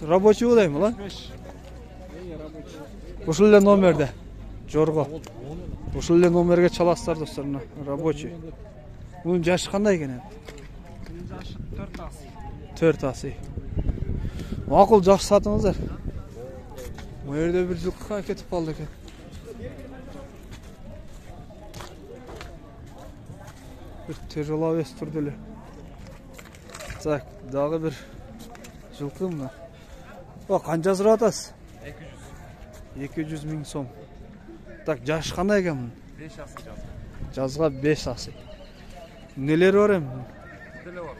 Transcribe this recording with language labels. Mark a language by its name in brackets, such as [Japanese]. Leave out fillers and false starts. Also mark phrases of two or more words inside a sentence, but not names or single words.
[Kyrgyz] Рабочий болайм ла? Ушул эле номерде. Жорго. Ушул эле номерге чаласыздар достор, мына рабочий. Мунун жашы кандай экен? Жашы 4 асый. 4 асый. Макул, жакшы сатыңыздар. Бу жерде бир жылкы кетип калды экен. Bir tecrübes türdülü. Так, дагы bir жылкы мына. О, канча сурап атасыз? 200 миң сом. Так, жашы кандай экен мунун? 5 асый жаз. Жазга 5 асый. Нелери бар эми? Теле бар,